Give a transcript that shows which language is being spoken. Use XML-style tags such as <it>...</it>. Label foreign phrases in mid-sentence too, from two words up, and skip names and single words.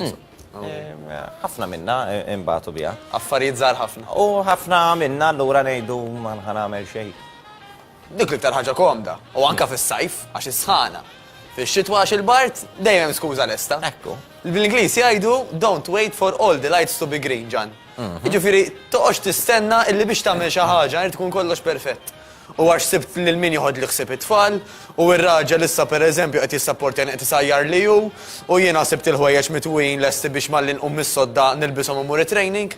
<mt>Ħafna minna imbagħtu biha. Affarijiet żgħar ħafna. U ħafna minna allura ngħidu ma nagħmel xejn. Dik l-iktar ħaġa komda. U anke fis-sajf għax is-sħana. Fix-xitwa għax il-bart dejjem skuża lesta. Ekku. Bil-Ingliż jgħidu</mt> <en>don't wait for all the lights to be green,</en> <mt>Ġan. Jiġifieri toqgħodx tistenna illi biex tagħmel xi ħaġa irid tkun kollox perfett. U għax sibt lil min joħod li ħsib it-tfal, u r-raġel issa pereżempju qed jissapportjani qed isajjar li hu, u jiena sibt il-ħwejjeġ mitwin lesti biex malli nqum mis-sodda nilbishom imur training.</mt>